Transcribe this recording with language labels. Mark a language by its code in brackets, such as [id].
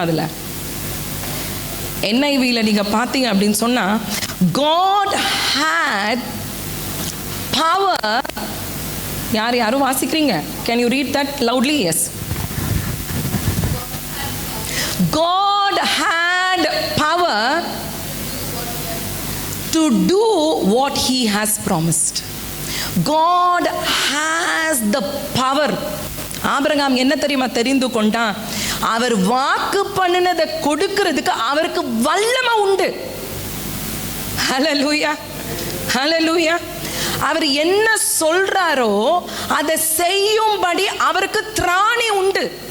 [ta] அதில் NIVல நீங்க பார்த்தீங்க அப்படின்னு சொன்னா, [en] God had power. [ta] யாரும் வாசிக்கிறீங்க? [en] Can you read that loudly? Yes. God had power to do what he has promised. God has the power. [ta] Abraham என்ன தெரியுமா தெரிந்து கொண்டான்? அவர் வாக்கு பண்ணினதை கொடுக்கிறதுக்கு அவருக்கு வல்லமை உண்டு. ஹல்லேலூயா, ஹல்லேலூயா. அவர் என்ன சொல்றாரோ அதை செய்யும்படி அவருக்கு திராணி உண்டு.